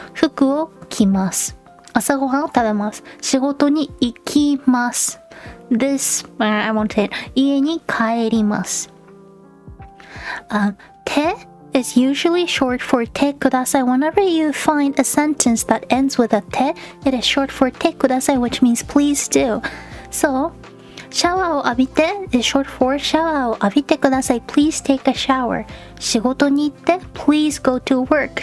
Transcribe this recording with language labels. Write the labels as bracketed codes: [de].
[ja] 服を着ます。朝ごはんを食べます。仕事に行きます。 [en] I won't say it. [ja] 家に帰ります。 [en] て is usually short for てください. Whenever you find a sentence that ends with a て, it is short for てください, which means please do. So, シャワーを浴びて is short for シャワーを浴びてください. Please take a shower. [ja] 仕事に行って [en] please go to work.